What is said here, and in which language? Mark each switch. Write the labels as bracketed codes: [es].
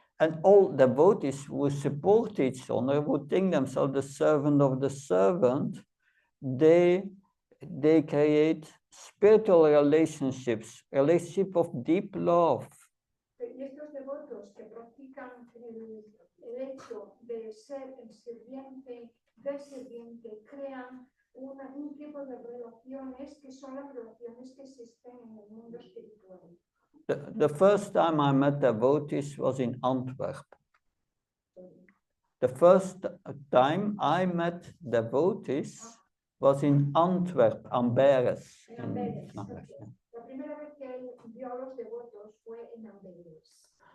[en] And all devotees who support each other, who think themselves the servant of the servant, they create spiritual relationships, relationship of deep love. [es] Y estos devotos que practican el hecho de ser el sirviente del sirviente crean un tipo de relaciones que son las relaciones que existen en el mundo espiritual. [en] The first time I met devotees was in Antwerp. The first time I met devotees was in Antwerp, Amberes. [es] En Amberes. La primera vez que él vio a los devotos fue en Amberes.